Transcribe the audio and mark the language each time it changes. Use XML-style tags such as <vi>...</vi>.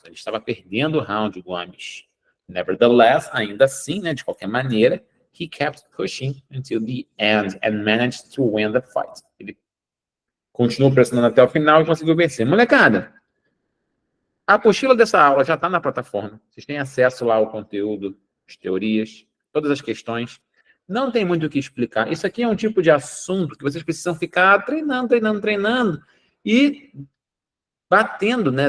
<pt>Ele estava perdendo o round, Gomes.</pt> <en>Nevertheless,</en> <pt>ainda assim, né, de qualquer maneira,</pt> <en>he kept pushing until the end and managed to win the fight.</en> <pt>Ele continuou pressionando até o final e conseguiu vencer. Molecada, a apostila dessa aula já está na plataforma. Vocês têm acesso lá ao conteúdo, as teorias, todas as questões. Não tem muito o que explicar. Isso aqui é um tipo de assunto que vocês precisam ficar treinando e batendo, né?</pt>